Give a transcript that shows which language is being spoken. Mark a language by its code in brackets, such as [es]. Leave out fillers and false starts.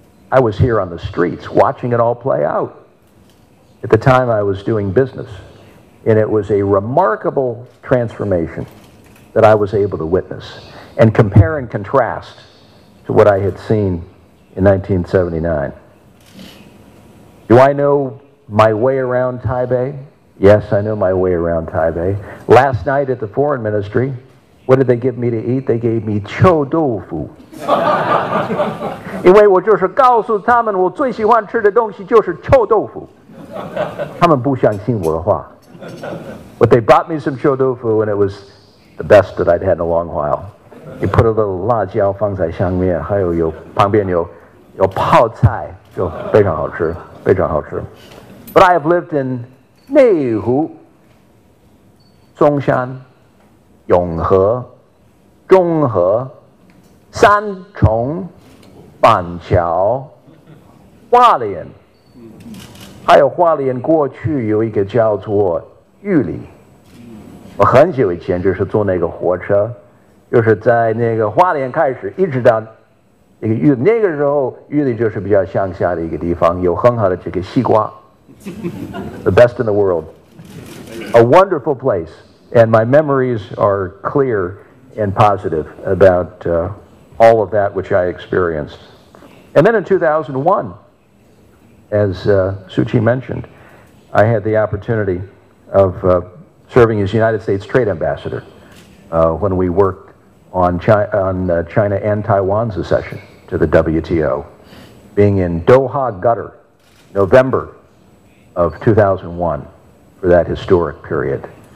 [en] I was here on the streets watching it all play out. At the time I was doing business, and it was a remarkable transformation that I was able to witness and compare and contrast to what I had seen in 1979. Do I know my way around Taipei? Yes, I know my way around Taipei. Last night at the Foreign Ministry, what did they give me to eat? They gave me 臭豆腐。 [zh] 因为我就是告诉他们，我最喜欢吃的东西就是臭豆腐。他们不相信我的话。 [en] But they brought me some 臭豆腐, and it was the best that I'd had in a long while. You put a little [zh] 辣椒放在上面，还有旁边有泡菜，就非常好吃，非常好吃。 [en] But I have lived in [zh] 内湖、中山、永和、中和、三重、板桥、花莲，还有花莲过去有一个叫做玉里，我很久以前就是坐那个火车，就是在那个花莲开始，一直到那个玉，那个时候玉里就是比较乡下的一个地方，有很好的这个西瓜， [en] the best in the world, a wonderful place, and my memories are clear and positive about all of that which I experienced. And then in 2001, as Suchi mentioned, I had the opportunity of serving as United States Trade Ambassador when we worked on China and Taiwan's accession to the WTO, being in Doha, Qatar, November of 2001 for that historic period.